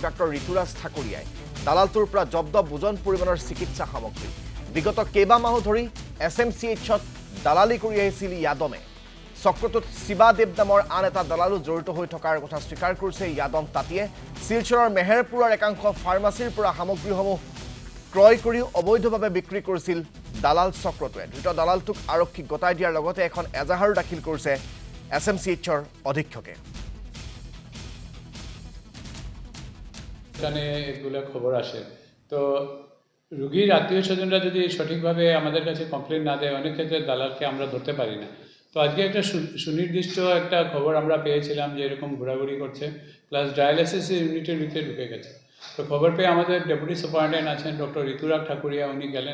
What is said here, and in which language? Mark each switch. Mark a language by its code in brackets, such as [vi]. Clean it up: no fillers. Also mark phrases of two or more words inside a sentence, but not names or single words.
[as] ডাক্তৰ ঋতুৰাজ ঠাকুৰীয়াই দালালটোৰ পৰা জব্দ বুজন পৰিমাণৰ চিকিৎসা সামগ্ৰী বিগত কেইবামাহো ধৰি SMCHত দালালি কৰি আহিছিল য়াদমে চক্ৰটোত শিৱাদেৱ নামৰ আন এটা দালালো জড়িত হৈ থকাৰ কথা স্বীকাৰ কৰিছে য়াদম তাঁতীয়ে শিলচৰৰ মেহেৰপুৰৰ একাংশ ফাৰ্মাচীৰ পৰা সামগ্ৰীসমূহ ক্ৰয় কৰি অবৈধভাৱে বিক্ৰী কৰিছিল দালাল চক্ৰটোৱে ধৃত দালালটোক আৰক্ষীক গতাই দিয়াৰ লগতে এখন এজাহাৰো দাখিল কৰিছে SMCHৰ অধীক্ষকে [bn] এখানে এগুলো খবর আসে তো রোগীর আত্মীয় স্বজনরা যদি সঠিকভাবে আমাদের কাছে কমপ্লেন না দেয় অনেক ক্ষেত্রে দালালকে আমরা ধরতে পারি না তো আজকে একটা সুনির্দিষ্ট একটা খবর আমরা পেয়েছিলাম যে এরকম ঘোরাঘুরি করছে প্লাস [en] dialysis unitের [bn] ভিতরে ঢুকে গেছে তো খবর পেয়ে আমাদের [en] deputy superintendent [bn] আছেন ডক্টর ঋতুরাজ ঠাকুরিয়া উনি গেলেন